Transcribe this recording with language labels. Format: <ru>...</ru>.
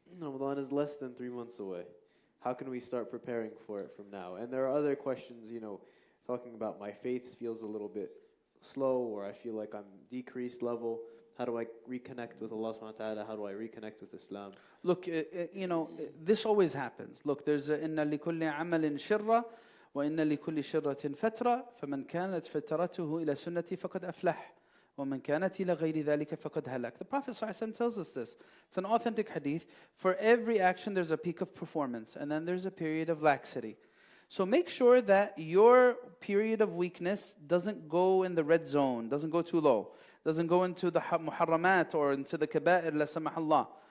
<en>Ramadan is less than 3 months away. How can we start preparing for it from now? And there are other questions, talking about my faith feels a little bit slow, or I feel like I'm decreased level. How do I reconnect with Allah subhanahu wa ta'ala? How do I reconnect with Islam? Look, this always happens. Look, there's</en> <ar>إِنَّ لِكُلِّ عَمَلٍ شِرَّةٍ وَإِنَّ لِكُلِّ شِرَّةٍ فَتْرَةٍ فَمَنْ كَانَتْ فَتْرَتُهُ إِلَى سُنَّتِي فَقَدْ أَفْلَحَ وَمَنْ كَانَتْ إِلَى غَيْرِ ذَلِكَ فَقَدْ هَلَكَ.</ar> <en>The Prophet ﷺ tells us this. It's an authentic hadith. For every action, there's a peak of performance, and then there's a period of laxity. So make sure that your period of weakness doesn't go in the red zone, doesn't go too low, doesn't go into the muharramat or into the kaba'ir, la samahallah.</en>